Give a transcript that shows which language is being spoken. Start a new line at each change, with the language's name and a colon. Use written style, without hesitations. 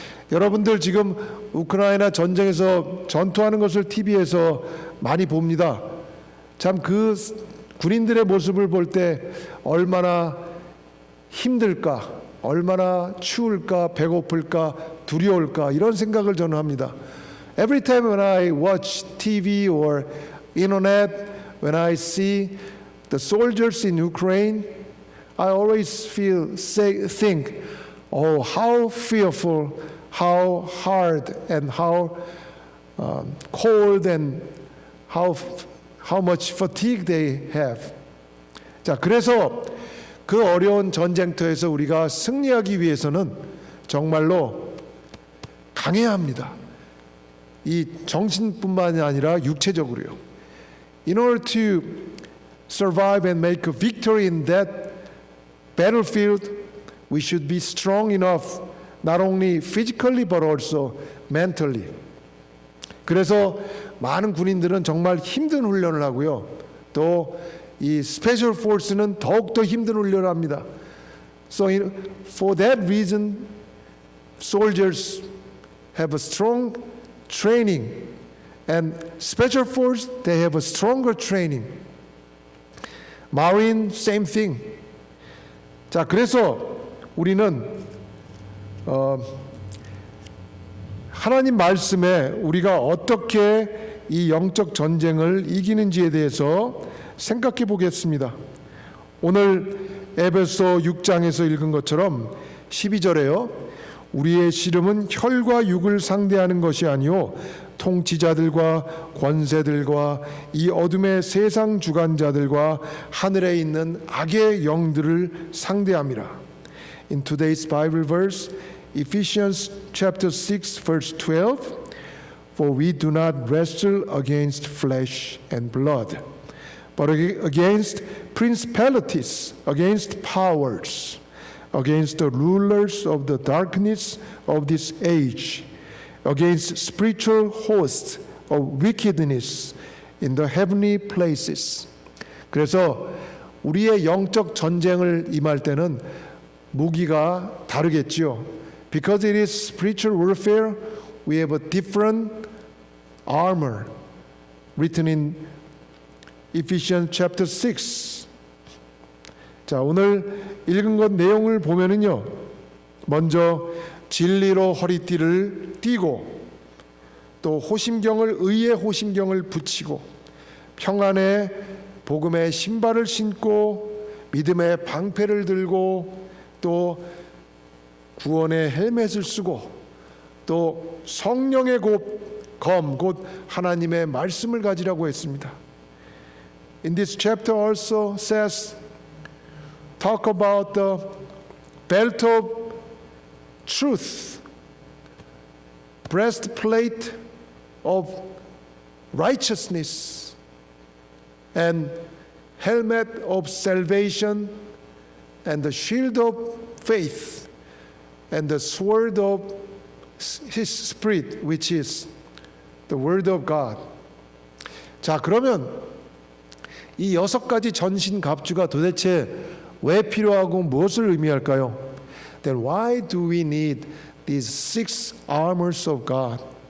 Korean: 여러분들 지금 우크라이나 전쟁에서 전투하는 것을 TV에서 많이 봅니다. 참 그 군인들의 모습을 볼 때 얼마나 힘들까, 얼마나 추울까, 배고플까, 두려울까 이런 생각을 저는 합니다.
English: Every time when I watch TV or internet, when I see the soldiers in Ukraine, I always think, oh, how fearful, how hard, and how cold, and how much fatigue they have.
Korean: 자, 그래서 그 어려운 전쟁터에서 우리가 승리하기 위해서는 정말로 강해야 합니다. 이 정신뿐만이 아니라 육체적으로요.
English: In order to survive and make a victory in that battlefield, we should be strong enough, not only physically but also mentally.
Korean: 그래서 많은 군인들은 정말 힘든 훈련을 하고요. 또 이 스페셜 포스는 더욱더 힘든 훈련을 합니다.
English: So for that reason, soldiers have a strong training, and special force, they have a stronger training. Marine, same thing.
Korean: 자, 그래서 우리는 하나님 말씀에 우리가 어떻게 이 영적 전쟁을 이기는지에 대해서 생각해 보겠습니다. 오늘 에베소 6장에서 읽은 것처럼 12절에요. 우리의 씨름은 혈과 육을 상대하는 것이 아니요 통치자들과 권세들과 이 어둠의 세상 주관자들과 하늘에 있는 악의 영들을 상대함이라.
English: In today's Bible verse, Ephesians chapter 6 verse 12, For we do not wrestle against flesh and blood, but against principalities, against powers, against the rulers of the darkness of this age, against spiritual hosts of wickedness in the heavenly places.
Korean: 그래서 우리의 영적 전쟁을 임할 때는 무기가 다르겠지요.
English: Because it is spiritual warfare, we have a different armor written in Ephesians chapter 6.
Korean: 자, 오늘 읽은 것 내용을 보면은요. 먼저 진리로 허리띠를 띠고 또 호심경을 의의 호심경을 붙이고 평안의 복음의 신발을 신고 믿음의 방패를 들고 또 구원의 헬멧을 쓰고 또 성령의 검 곧 하나님의 말씀을 가지라고 했습니다.
English: In this chapter also says talk about the belt of truth, breastplate of righteousness, and helmet of salvation, and the shield of faith, and the sword of His Spirit, which is the Word of God.
Korean: 자, 그러면 이 6가지 전신 갑주가 도대체 왜 필요하고 무엇을 의미할까요?
English: Then why do we need these 6 armors of God?